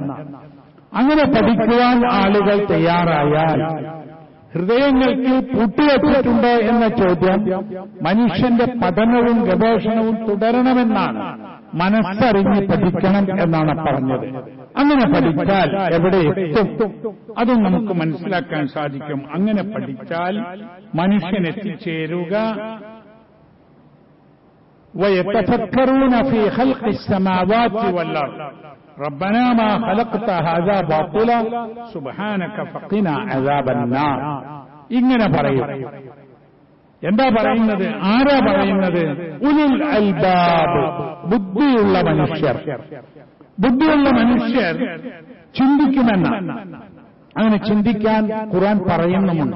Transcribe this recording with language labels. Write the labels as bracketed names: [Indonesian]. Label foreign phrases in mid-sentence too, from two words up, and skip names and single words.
[Malayalam] അങ്ങനെ പഠിക്കുവാൻ ആളുകൾ തയ്യാറായാൽ ഹൃദയങ്ങൾക്ക് പൂട്ടിവെച്ചിട്ടുണ്ടോ എന്ന ചോദ്യം മനുഷ്യന്റെ പഠനവും ഗവേഷണവും തുടരണമെന്നാണ് മനസ്സറിഞ്ഞ് പഠിക്കണം എന്നാണ് പറഞ്ഞത്. അങ്ങനെ പഠിച്ചാൽ എവിടെ എത്തും അതും നമുക്ക് മനസ്സിലാക്കാൻ സാധിക്കും. അങ്ങനെ പഠിച്ചാൽ മനുഷ്യൻ എത്തിച്ചേരുക [Arabic] ويتفكرون في خلق السماوات والأرض ربنا ما خلقت هذا باطلا سبحانك فقنا عذاب النار. [Malayalam] ഇങ്ങനെ പറയും. എന്താ പറയുന്നത്? ആരാ പറയുന്നത്? [Arabic] أولو الألباب, [Malayalam] ബുദ്ധിയുള്ള മനുഷ്യർ. ബുദ്ധിയുള്ള മനുഷ്യർ ചിന്തിക്കുമെന്നാണ്. അങ്ങനെ ചിന്തിക്കാൻ ഖുർആൻ പറയുന്നുമുണ്ട്.